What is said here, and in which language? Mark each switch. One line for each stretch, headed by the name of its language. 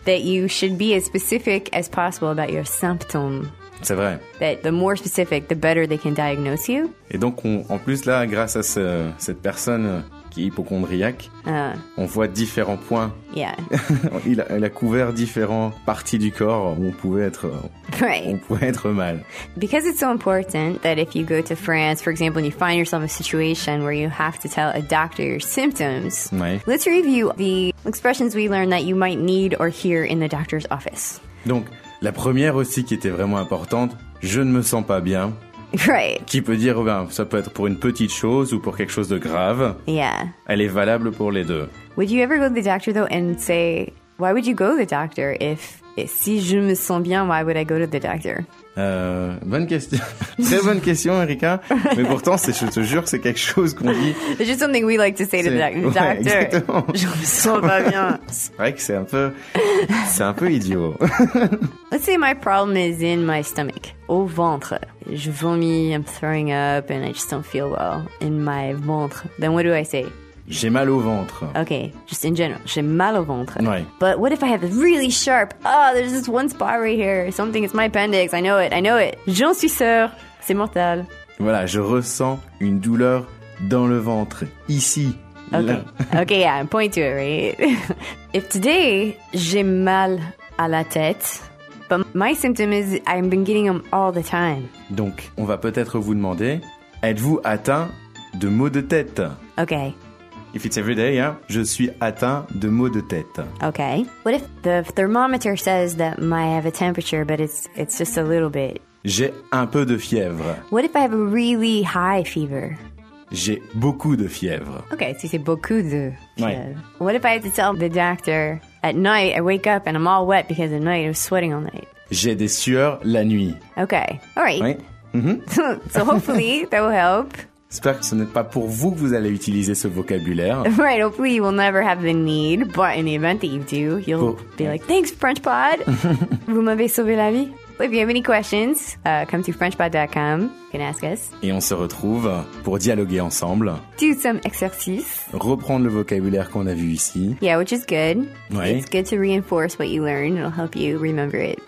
English: ...that you should be as specific as possible about your symptoms.
French: C'est vrai.
English: That the more specific, the better they can diagnose you.
French: Et donc, en plus là, grâce à cette personne qui est hypochondriaque, on voit différents points.
English: Yeah.
French: Il a couvert différentes parties du corps où on pouvait être...
English: Right.
French: On pouvait être mal.
English: Because it's so important that if you go to France, for example, and you find yourself in a situation where you have to tell a doctor your symptoms,
French: oui.
English: Let's review the expressions we learned that you might need or hear in the doctor's office.
French: Donc, la première aussi qui était vraiment importante, je ne me sens pas bien.
English: Right.
French: Qui peut dire, ben, ça peut être pour une petite chose ou pour quelque chose de grave.
English: Yeah.
French: Elle est valable pour les deux.
English: Would you ever go to the doctor though and say, why would you go to the doctor if...
French: Et si je me sens bien,
English: why would I go to the doctor?
French: Bonne question. Très bonne question, Erika. Mais pourtant, je te jure, c'est quelque chose qu'on dit.
English: It's just something we like to say to the doctor.
French: Ouais, exactement. Je me sens pas bien. C'est vrai que c'est un peu idiot.
English: Let's say my problem is in my stomach.
French: Au ventre. Je vomis,
English: I'm throwing up, and I just don't feel well in my ventre. Then what do I say?
French: J'ai mal au ventre.
English: Okay, just in general,
French: j'ai mal au ventre. Ouais.
English: But what if I have a really sharp, oh, there's this one spot right here, something, it's my appendix, I know it.
French: J'en suis sûr, c'est mortel. Voilà, je ressens une douleur dans le ventre, ici,
English: okay.
French: Là.
English: Okay, yeah, point to it, right? If today,
French: j'ai mal à la tête,
English: but my symptom is I've been getting them all the time.
French: Donc, on va peut-être vous demander, êtes-vous atteint de maux de tête?
English: Okay. If it's every day, yeah,
French: je suis atteint de maux de tête.
English: Okay. What if the thermometer says that I have a temperature, but it's just a little bit?
French: J'ai un peu de fièvre.
English: What if I have a really high fever?
French: J'ai beaucoup de fièvre. Okay, si c'est beaucoup de fièvre. Ouais.
English: What if I have to tell the doctor at night, I wake up and I'm all wet because at night I was sweating all night?
French: J'ai des sueurs la nuit.
English: Okay, all right.
French: Ouais. Mm-hmm.
English: So hopefully that will help.
French: J'espère que ce n'est pas pour vous que vous allez utiliser ce vocabulaire.
English: Right, hopefully you will never have the need, but in the event that you do, you'll be like, thanks, French Pod.
French: Vous m'avez sauvé la vie.
English: If you have any questions, come to frenchpod.com. You can ask us.
French: Et on se retrouve pour dialoguer ensemble.
English: Do some exercises.
French: Reprendre le vocabulaire qu'on a vu ici.
English: Yeah, which is good.
French: Ouais.
English: It's good to reinforce what you learn. It'll help you remember it.